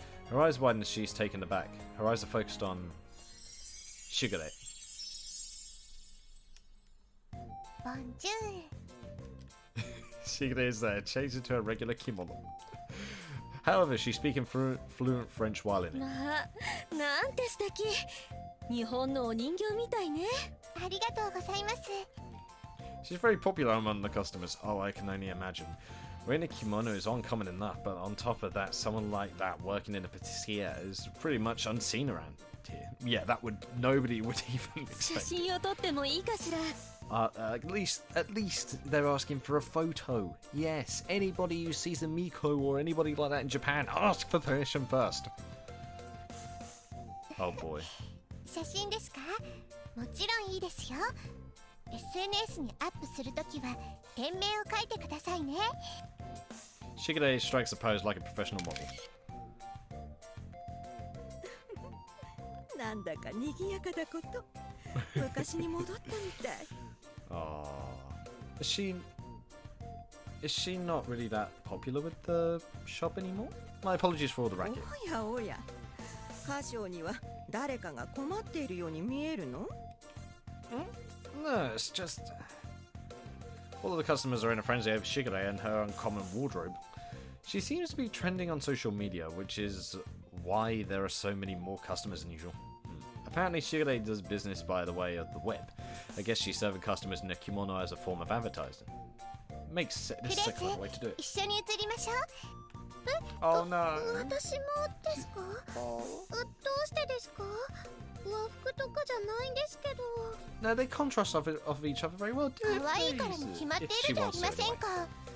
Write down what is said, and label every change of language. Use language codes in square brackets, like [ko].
[en] Her eyes widen as she's taken aback. Her eyes are focused on Shigure. [fr] Bonjour. [en] Shigure is changed into a regular kimono. However, she's speaking fluent French while in it. [ja] なんて素敵。日本のお人形みたいね。ありがとうございます。 [en] She's very popular among the customers. Oh, I can only imagine. Wearing a kimono is uncommon enough, but on top of that, someone like that working in a patisserie is pretty much unseen around here. Yeah, nobody would even [ja] 写 [en] expect. [ja] 真を撮ってもいいかしら。 [en] At least they're asking for a photo. Yes, anybody who sees a Miko or anybody like that in Japan, ask for permission first. Oh boy. [ja] 写真ですか？もちろんいいですよ。 SNS にアップするときは店名を書いてくださいね。 [en] Shigure strikes a pose like a professional model. [ja] なんだか賑やかだこと。昔に戻ったみたい。 [en] Oh, is she not really that popular with the shop anymore? My apologies for all the racket. [ja] おやおや。歌唱には誰かが困っているように見えるの？ [en] No, it's just all of the customers are in a frenzy over Shigure and her uncommon wardrobe. She seems to be trending on social media, which is why there are so many more customers than usual. Apparently, Shigure does business by the way of the web. I guess she's serving customers in a kimono as a form of advertising. Makes sense. This is a clever way to do it. [ja] 一緒に写りましょう。 [en] Oh no. [ja] 私もですか？どうしてですか？和服とかじゃないんですけど。 [en] No, they contrast off each other very well. Do it, [ja] 可愛いからに決まっているじゃありませんか。